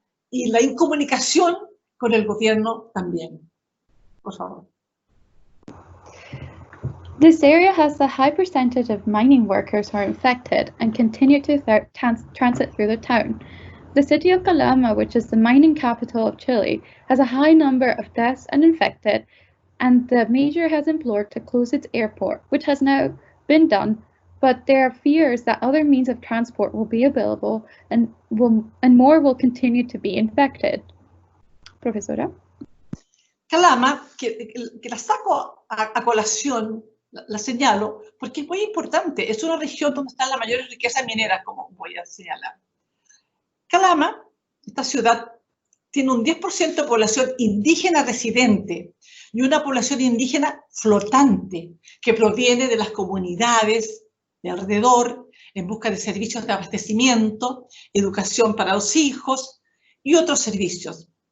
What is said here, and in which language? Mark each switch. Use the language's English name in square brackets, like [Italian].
[Spanish] y la incomunicación con el gobierno también. Por favor. [English] This area has a high percentage of mining workers who are infected and continue to transit through the town. The city of Calama, which is the mining capital of Chile, has a high number of deaths and infected, and the mayor has implored to close its airport, which has now been done, but there are fears that other means of transport will be available and more will continue to be infected. [Spanish] Profesora. Calama, que la saco a colación, la señalo, porque es muy importante. Es una región donde están las mayores riquezas mineras, como voy a señalar. Calama, esta ciudad, tiene un 10% de población indígena residente y una población indígena flotante que proviene de las comunidades de alrededor en busca de servicios de abastecimiento, educación para los hijos y otros servicios.